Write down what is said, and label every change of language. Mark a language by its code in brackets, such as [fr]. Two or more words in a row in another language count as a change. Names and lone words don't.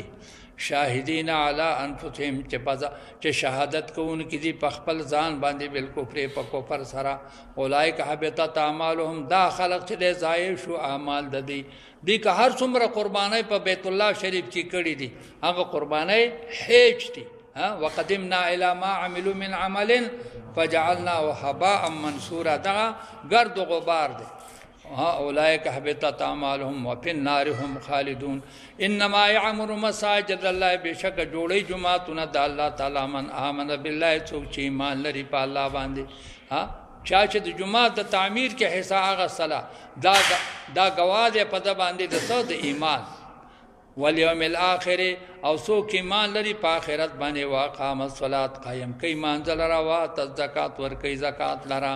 [ar] شاهدین علی انفسهم [ps] چې شهادت کوونکي دي په خپل ځان باندې بالکفر په کفر سره. [ar] اولئک حبطت اعمالهم، [ps] دا خلق چې ضایع شو اعمال د دي که هر څومره قربانۍ په بیت الله شریف کې کړي دي هغه قربانۍ هیڅ دي. [ar] وقدمنا الى ما عملوا من عمل فجعلناه هباء منثورا، [ps] دا گرد و غبار دی. [ar] اولئک حبطت اعمالهم وفي النار هم خالدون. انما يعمر مساجد الله، [ps] بشک جوړي جماعتونه د الله تعالی [ar] من آمن بالله، [ps] څوک چې ایمان لري په الله باندې. چا چې د جماعت د تعمیر کې حصہ هغه صلا دا گواه دی په د باندې د څه د ایمان. [ar] والیوم الاخر، [ps] او څوک ایمان لري په آخرت باندې. [ar] واقام الصلاة، [ps] قائم کوي مانځه لره. [ar] وآت الزکات، [ps] ورکوي زکات لره.